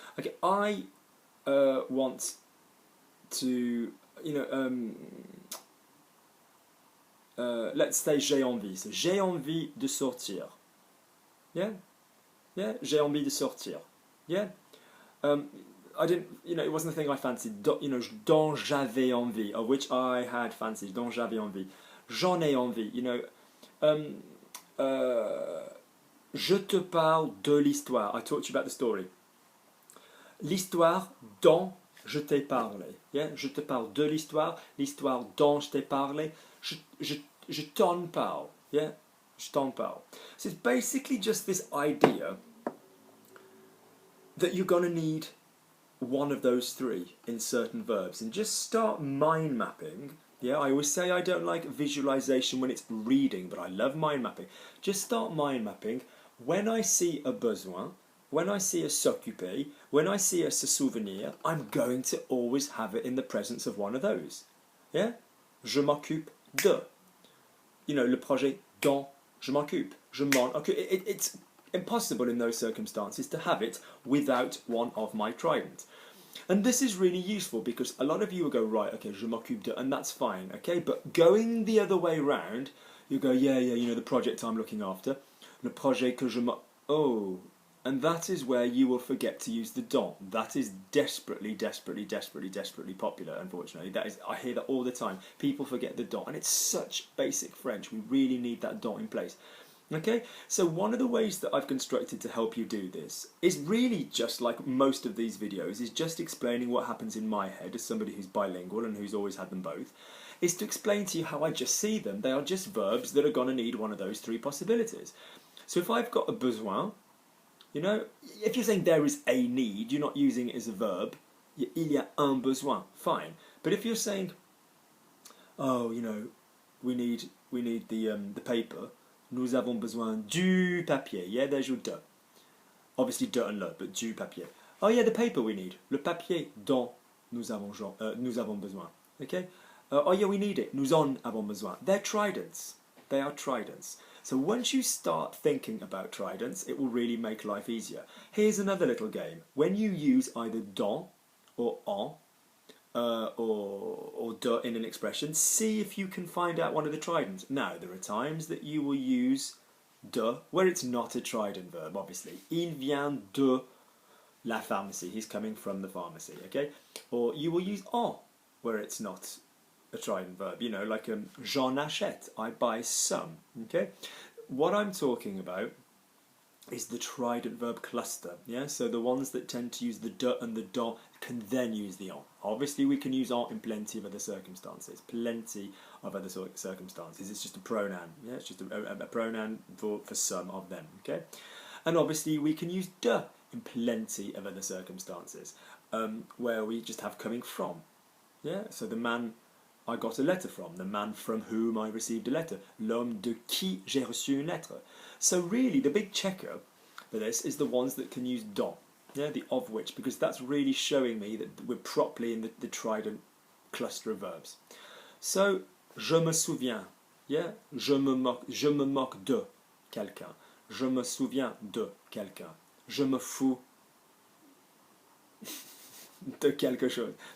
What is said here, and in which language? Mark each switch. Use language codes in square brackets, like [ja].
[en] Okay, I want to, you know, let's say [fr] j'ai envie. So j'ai envie de sortir. Yeah? Yeah? J'ai envie de sortir. Yeah? [en] I didn't, you know, it wasn't a thing I fancied. You know, [fr] dont j'avais envie, [en] of which I had fancied. [fr] Dont j'avais envie. J'en ai envie. You know, je te parle de l'histoire. [en] I talked to you about the story. [fr] L'histoire dont je t'ai parlé. Yeah? Je te parle de l'histoire dont je t'ai parlé. Je t'en parle. Yeah? Je t'en parle. [en] So it's basically just this idea that you're going to need one of those three in certain verbs, and just start mind mapping. Yeah, I always say I don't like visualization when it's reading, but I love mind mapping. Just start mind mapping. When I see a besoin, when I see a s'occuper, when I see a se souvenir, I'm going to always have it in the presence of one of those. [fr] Yeah? Je m'occupe de. You know, le projet dont je m'occupe. Je m'en occupe. [en] It's impossible in those circumstances to have it without one of my tridents. And this is really useful because a lot of you will go, right, okay, je m'occupe de, and that's fine, okay? But going the other way round, you go, yeah, you know, the project I'm looking after. [fr] Le projet que je m'occupe. [en] Oh, and that is where you will forget to use the dont. That is desperately popular, unfortunately. I hear that all the time. People forget the dont, and it's such basic French. We really need that dont in place. Okay, so one of the ways that I've constructed to help you do this is really just like most of these videos, is just explaining what happens in my head as somebody who's bilingual and who's always had them both, is to explain to you how I just see them. They are just verbs that are going to need one of those three possibilities. So if I've got a besoin, You know, if you're saying there is a need, you're not using it as a verb. [fr] Il y a un besoin, [en] fine. But if you're saying, oh, you know, we need the paper. [fr] Nous avons besoin du papier. [en] Yeah, there's your de. Obviously de and le, but du papier. Oh yeah, the paper we need. [fr] Le papier dont nous avons besoin. [en] Okay. Oh yeah, we need it. [fr] Nous en avons besoin. [en] They're tridents. They are tridents. So once you start thinking about tridents, it will really make life easier. Here's another little game. When you use either dans or en, or de in an expression, see if you can find out one of the tridents. Now, there are times that you will use de where it's not a trident verb, obviously. [fr] Il vient de la pharmacie. [en] He's coming from the pharmacy, okay? Or you will use en where it's not a trident verb, you know, like [fr] j'en achète, [en] I buy some, okay? What I'm talking about is the trident verb cluster, yeah? So the ones that tend to use the de and the don can then use the en. Obviously we can use en in plenty of other circumstances, It's just a pronoun, yeah? It's just a pronoun for some of them, okay? And obviously we can use de in plenty of other circumstances, where we just have coming from, yeah? So the man I got a letter from, the man from whom I received a letter, [fr] l'homme de qui j'ai reçu une lettre. [en] So really, the big checker for this is the ones that can use dans, yeah, the of which, because that's really showing me that we're properly in the trident cluster of verbs. [fr] So, je me souviens, yeah, je me moque de quelqu'un, je me souviens de quelqu'un, je me fous de quelque chose.